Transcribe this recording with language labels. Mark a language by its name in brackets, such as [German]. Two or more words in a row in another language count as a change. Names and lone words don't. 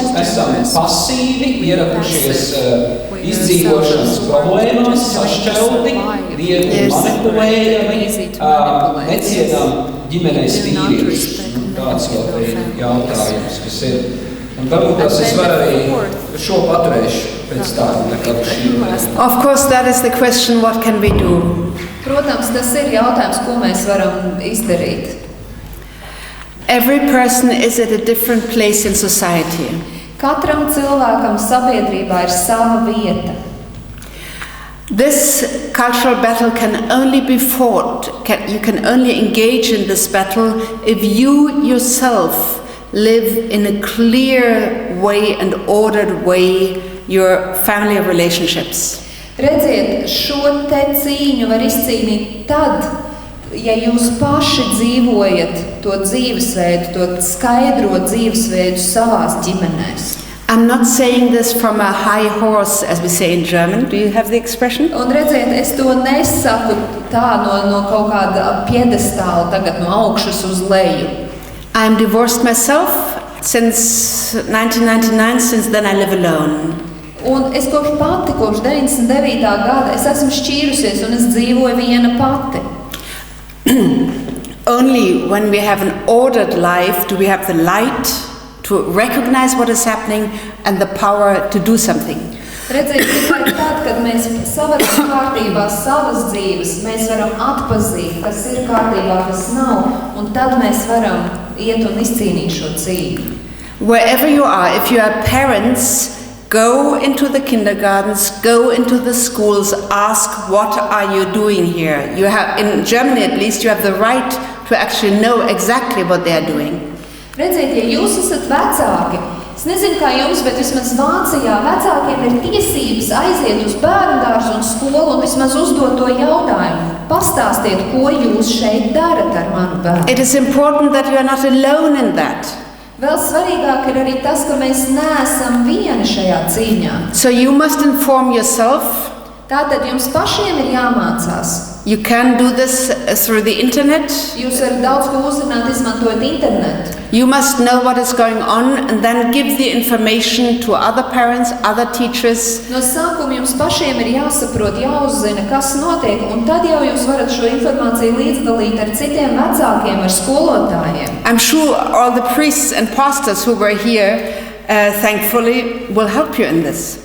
[Latvian] Esam pasīvi, ierakušies izdzīvošanas problēmās, sašķelti, viegli manipulējami, necienām ģimenes vīriešus. Tāds vēl ir jautājums, kas ir. Un varbūt tās es varu arī šo paturēšu pēc tā, nekā šī. [English] Of course, that is the question, what can we do? [Latvian] Protams, tas ir jautājums, ko mēs varam izdarīt. [English] Every person is at a different place in society. [Latvian] Katram cilvēkam sabiedrībā ir sava vieta. [English] This cultural battle can only be fought, you can only engage in this battle if you yourself live in a clear way and ordered way your family relationships. [Latvian] Redziet, šo te cīņu var izcīnīt tad, ja jūs paši dzīvojat to dzīvesveidu, to skaidro dzīvesveidu savās ģimenēs. [English] I'm not saying this from a high horse, as we say in German. Do you have the expression? [Latvian] Un redziet, es to nesaku tā no kaut kāda piedestāla, tagad no augšas uz leju. [English] I'm divorced myself since 1999, since then I live alone. [Latvian] Un es kopš 99. gada, es esmu šķīrusies un es dzīvoju viena pati. [English] Only when we have an ordered life do we have the light to recognize what is happening and the power to do something. [Latvian] Redziet, tikai tad, kad mēs savaram kārtībā savas dzīves, mēs varam atpazīt, kas ir kārtībā, kas nav, un tad mēs varam iet un izcīnīt šo cīņu. [English] Wherever you are, if you are parents, go into the kindergartens, go into the schools, ask what are you doing here. You have, in Germany at least, you have the right to actually know exactly what they are doing. [Latvian] Redziet, ja jūs esat vecāki, es nezinu kā jums, bet vismaz Vācijā vecākiem ir tiesības aiziet uz bērndārzu un skolu un vismaz uzdot to jautājumu. Pastāstiet, ko jūs šeit darat ar manu bērnu. [English] It is important that you are not alone in that. [Latvian] Vēl svarīgāk ir arī tas, ka mēs neesam vieni šajā cīņā. [English] So you must inform yourself. [Latvian] Tātad jums pašiem ir jāmācās. [English] You can do this through the internet. [Latvian] Jūs varat daudz ko uzzināt, izmantojot internetu. [English] You must know what is going on and then give the information to other parents, other teachers. [Latvian] No sākuma jums pašiem ir jāsaprot, jāuzzina, kas notiek, un tad jau jūs varat šo informāciju līdzdalīt ar citiem vecākiem, ar skolotājiem. [English] I'm sure all the priests and pastors who were here thankfully, will help you in this.